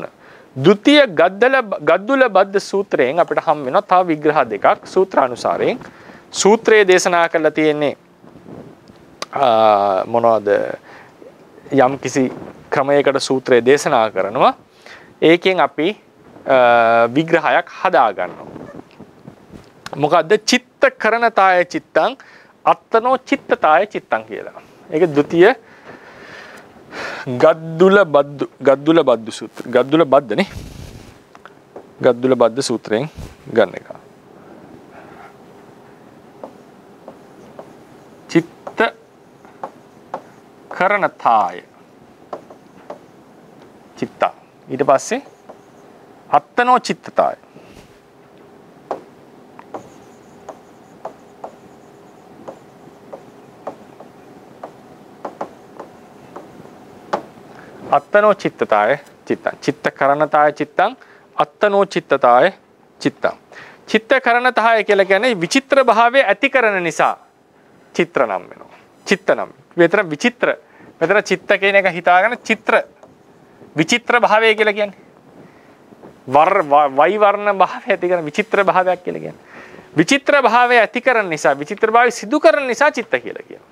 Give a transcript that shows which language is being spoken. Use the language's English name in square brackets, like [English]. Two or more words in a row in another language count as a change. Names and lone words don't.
[Sinhala] ဒုတိ ය ගද්දුල බද්ද සූත්‍රයෙන් අපිට හම් වෙනවා තව විග්‍රහ දෙකක් සූත්‍රානුසාරයෙන්. සූත්‍රයේ දේශනා කරලා තියෙන්නේ මොනවද? යම් කිසි ක්‍රමයකට සූත්‍රය දේශනා කරනවා. ඒකෙන් අපි විග්‍රහයක් හදා ගන්නවා. මොකද්ද? [Pali] චිත්ත කරණතාය චිත්තං අත්තනෝ චිත්තතාය චිත්තං කියලා. [Sinhala] ඒක ဒုတိ ය ගද්දුල බද්දු සූත්‍ර. ගද්දුල බද්දනේ. ගද්දුල බද්ද සූත්‍රයෙන් ගන්න එක. [Pali] චිත්ත කරණතාය චිත්ත. [Sinhala] ඊට පස්සේ [Pali] අත්තනෝ චිත්තතාය. අත්තනෝ චිත්තතාය චිත්තං. චිත්ත කරණතාය චිත්තං අත්තනෝ චිත්තතාය චිත්තං. චිත්ත කරණතාය [Sinhala] කියලා කියන්නේ විචිත්‍ර භාවය ඇති කරන නිසා චිත්‍ර නම් වෙනවා. චිත්ත නම්. මෙතන විචිත්‍ර. මෙතන චිත්ත කියන එක හිතාගෙන චිත්‍ර විචිත්‍ර භාවය කියලා කියන්නේ. වයි වර්ණ භාවය ඇති කරන විචිත්‍ර භාවයක් කියලා කියන්නේ. විචිත්‍ර භාවය ඇති කරන නිසා විචිත්‍ර භාවය සිදු කරන නිසා චිත්ත කියලා කියනවා.